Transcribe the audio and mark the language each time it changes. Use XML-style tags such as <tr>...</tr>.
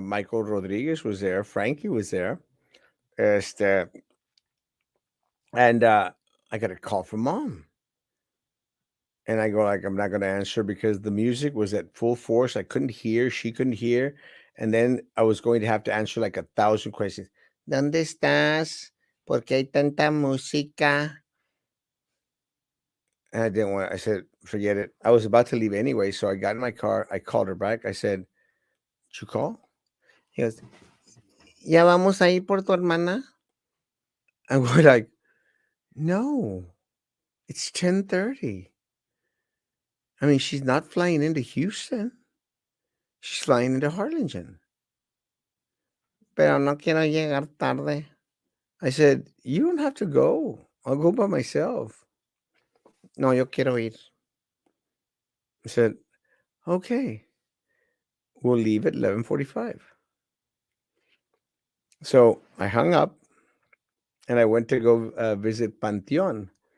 <en>Michael Rodriguez was there. Frankie was there. Este, and I got a call from mom. And I go like, I'm not gonna answer because the music was at full force. I couldn't hear, she couldn't hear. And then I was going to have to answer like 1,000 questions.</en> <es>¿Dónde estás? ¿Por qué hay tanta música?</es> <en>And I didn't want I said, forget it. I was about to leave anyway. So I got in my car. I called her back. I said, did you call? He goes,</en> <es>¿Ya vamos a ir por tu hermana?</es> <en>And we're like, no, it's 10:30. I mean, she's not flying into Houston. She's flying into Harlingen.</en> <es>Pero no quiero llegar tarde.</es> <en>I said, you don't have to go. I'll go by myself.</en> <es>No, yo quiero ir.</es> <en>I said, okay, we'll leave at 11:45. So I hung up and I went to go visit Panteon.</en>